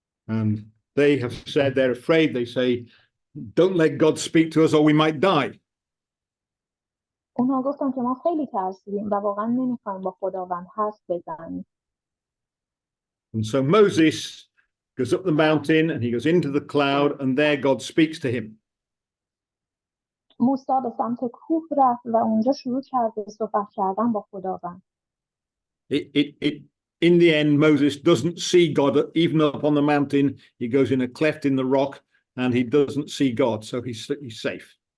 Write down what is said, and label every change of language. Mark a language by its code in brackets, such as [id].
[en] And they have said they're afraid. They say, don't let God speak to us or we might die. [fa] اونها گفتن که ما خیلی ترسیدیم و واقعا نمیخوایم با خداوند حرف بزنیم. [en] And so Moses goes up the mountain and he goes into the cloud and there God speaks to him. [fa] موسی به سمت کوه رفت و اونجا شروع کرد به صحبت کردن با خداوند. [en] In the end, Moses doesn't see God even up on the mountain. He goes in a cleft in the rock and he doesn't see God, so he's safe.